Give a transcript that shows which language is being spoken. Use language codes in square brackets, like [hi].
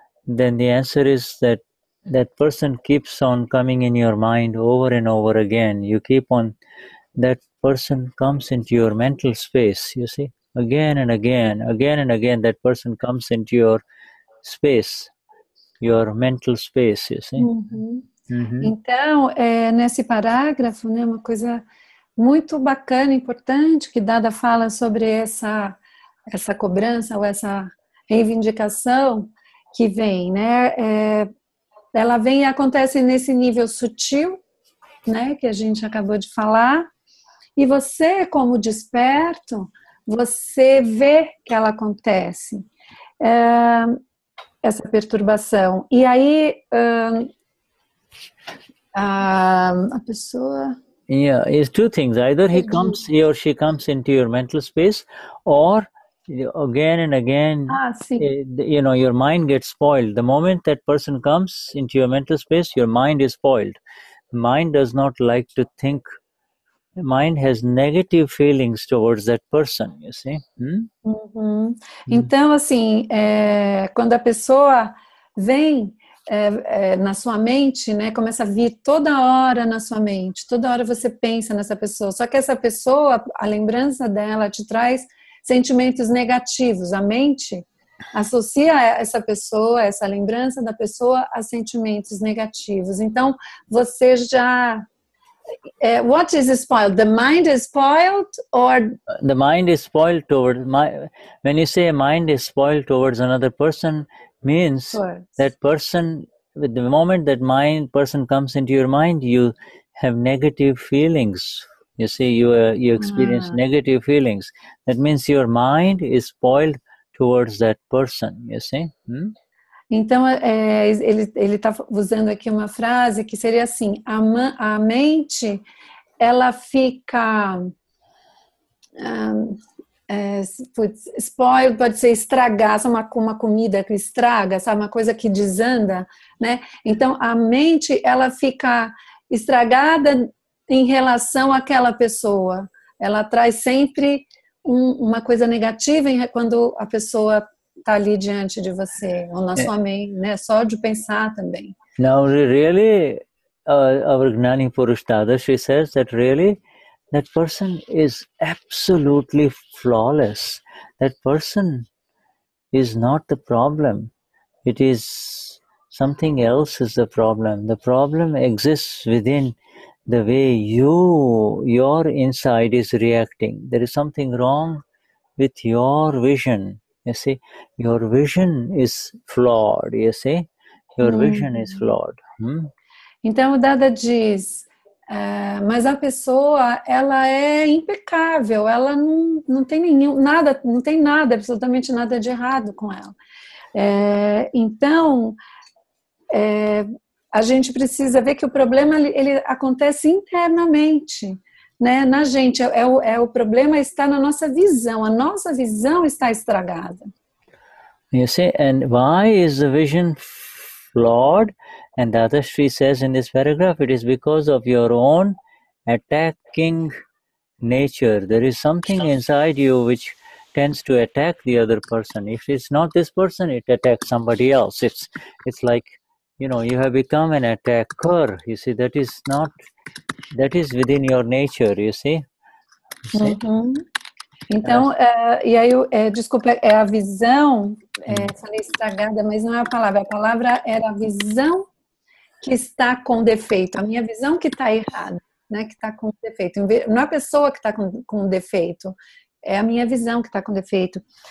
[en] Then the answer is that person keeps on coming in your mind over and over again. You keep on, that person comes into your mental space. You see, again and again, that person comes into your space, your mental space, you see. [pt] Então, nesse parágrafo, né, uma coisa muito bacana, importante, que Dada fala sobre essa cobrança ou essa reivindicação que vem, né? Ela vem e acontece nesse nível sutil, né, que a gente acabou de falar, e você, como desperto, você vê que ela acontece. Essa perturbação. E aí a pessoa... [en] Yeah, it's two things. Either he or she comes into your mental space, or again and again, your mind gets spoiled. The moment that person comes into your mental space, your mind is spoiled. Mind does not like to think. Mind has negative feelings towards that person, you see. [pt] Então, assim, quando a pessoa vem na sua mente, né, começa a vir toda hora na sua mente, toda hora você pensa nessa pessoa, só que essa pessoa, a lembrança dela te traz sentimentos negativos. A mente associa essa pessoa, essa lembrança da pessoa a sentimentos negativos. Então, você já [en] what is spoiled? The mind is spoiled, or the mind is spoiled towards when you say mind is spoiled towards another person, means that person, with the moment that person comes into your mind, you have negative feelings. You see, you experience negative feelings. That means your mind is spoiled towards that person. You see. [pt] Então, ele está usando aqui uma frase que seria assim: a mente, ela fica spoiled, pode ser estragar, sabe, uma comida que estraga, sabe, uma coisa que desanda, né? Então, a mente, ela fica estragada em relação àquela pessoa. Ela traz sempre uma coisa negativa quando a pessoa está ali diante de você, ou na sua mente, né? Só de pensar também. [en] Now, really, our Gnani Purush Dadashri says that really, that person is absolutely flawless. That person is not the problem. It is something else is the problem. The problem exists within the way your inside is reacting. There is something wrong with your vision. You see, your vision is flawed. You see, your vision is flawed. [pt] Então, o Dada diz, mas a pessoa, ela é impecável, ela não tem nada, não tem nada, absolutamente nada de errado com ela. Então, a gente precisa ver que o problema ele acontece internamente, né? Na gente, o problema está na nossa visão, a nossa visão está estragada. [en] You see, and why is the vision flawed? And Dadashri says in this paragraph, it is because of your own attacking nature. There is something inside you which tends to attack the other person. If it's not this person, it attacks somebody else. It's like, you have become an attacker. You see, that is within your nature, you see. [pt] Então, e aí, desculpa, é a visão, falei estragada, mas não é a palavra era a visão que está com defeito, a minha visão que está errada, né, que está com defeito, não é a pessoa que está com defeito, é a minha visão que está com defeito.